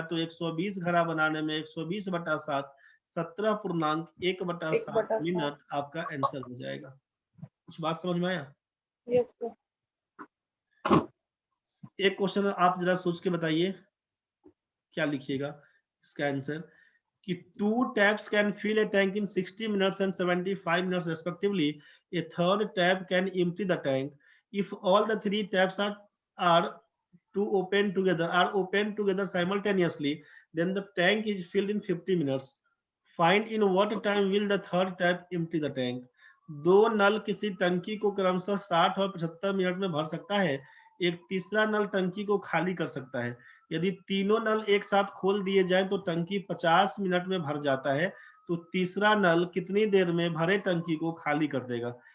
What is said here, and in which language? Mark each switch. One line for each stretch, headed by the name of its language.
Hindi: तो 120 घड़ा बनाने में 120 बटा 7, 17.1 बटा 7 1/7। मिनट आपका आंसर हो जाएगा। कुछ बात समझ में आया?
English: Yes sir.
Hindi: एक क्वेश्चन आप जरा सोच के बताइए, क्या लिखिएगा इसका आंसर? कि
English: 2 taps can fill a tank in 60 minutes and 75 minutes respectively. A third tap can empty the tank. If all the 3 taps are open together simultaneously, then the tank is filled in 50 minutes. Find in what time will the third tap empty the tank.
Hindi: दो नल किसी टंकी को क्रमशः 60 और 75 minute में भर सकता है। एक तीसरा नल टंकी को खाली कर सकता है। यदि तीनों नल एक साथ खोल दिए जाएं तो टंकी 50 मिनट में भर जाता है। तो तीसरा नल कितनी देर में भरे टंकी को खाली कर देगा?